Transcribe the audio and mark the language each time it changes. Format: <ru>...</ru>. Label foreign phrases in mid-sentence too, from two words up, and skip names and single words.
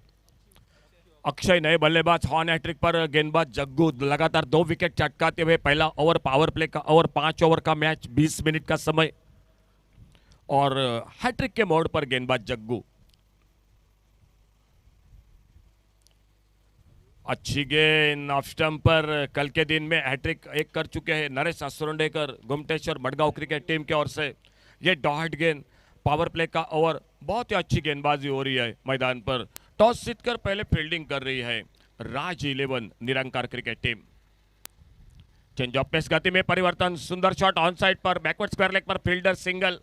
<hi>अक्षय नए बल्लेबाज, हॉर्न हैट्रिक पर गेंदबाज जग्गू लगातार 2 विकेट चटकाते हुए, पहला ओवर</hi> <en>power play</en> <hi>का ओवर, 5 ओवर का मैच, 20 मिनट का समय, और हैट्रिक के मोड पर गेंदबाज जग्गू। अच्छी गेंद</hi> <en>off stump</en> <hi>पर, कल के दिन में हैट्रिक एक कर चुके हैं नरेश असुरंडेकर, गुमटेश्वर मडगांव क्रिकेट टीम की ओर से। ये डॉट गेंद,</hi> <en>power play</en> <hi>का ओवर, बहुत ही अच्छी गेंदबाजी हो रही है मैदान पर। टॉस जीतकर पहले फील्डिंग कर रही है राज 11 निरंकार क्रिकेट टीम।</hi> <en>change of pace,</en> <hi>गति में परिवर्तन, सुंदर</hi> <en>shot on side</en> <hi>पर,</hi> <en>backward square leg</en> <hi>पर</hi> <en>fielder single.</en>